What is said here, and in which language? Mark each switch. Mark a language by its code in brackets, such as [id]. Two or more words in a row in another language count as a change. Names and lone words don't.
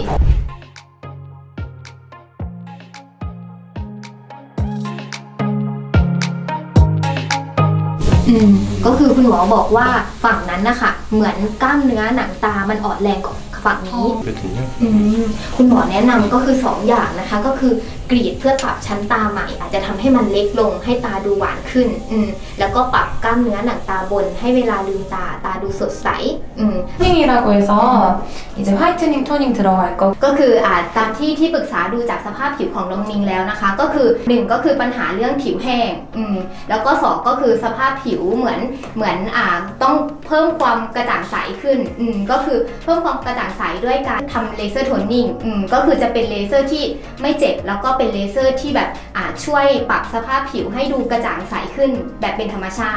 [th] ก็คือคุณหมอบอกว่าฝั่งนั้นนะคะเหมือนกล้ามเนื้อหนังตามันอ่อนแรงกว่าฝั่งนี้คุณหมอแนะนำก็คือ2 อย่างนะคะก็คือกรีดเพื่อปรับชั้นตาใหม่อาจจะทำให้มันเล็กลงให้ตาดูหวานขึ้นแล้วก็ปรับกล้ามเนื้อหนังตาบนให้เวลาลืมตาดูสดใส [ko] 토닝이라고 해서 이제 [en] whitening toning [ko] 들어갈 거. [th] ก็คือตามที่ปรึกษาดูจากสภาพผิวของน้องมิงแล้วนะคะก็คือ1ก็คือปัญหาเรื่องผิวแห้งแล้วก็2ก็คือสภาพผิวเหมือนต้องเพิ่มความกระจ่างใสขึ้นก็คือเพิ่มความกระจ่างใสด้วยการ ทำเลเซอร์โทนนิ่งก็คือจะเป็นเลเซอร์ที่ไม่เจ็บแล้วก็เป็นเลเซอร์ที่แบบช่วยปรับสภาพผิวให้ดูกระจ่างใสขึ้นแบบเป็นธรรมชา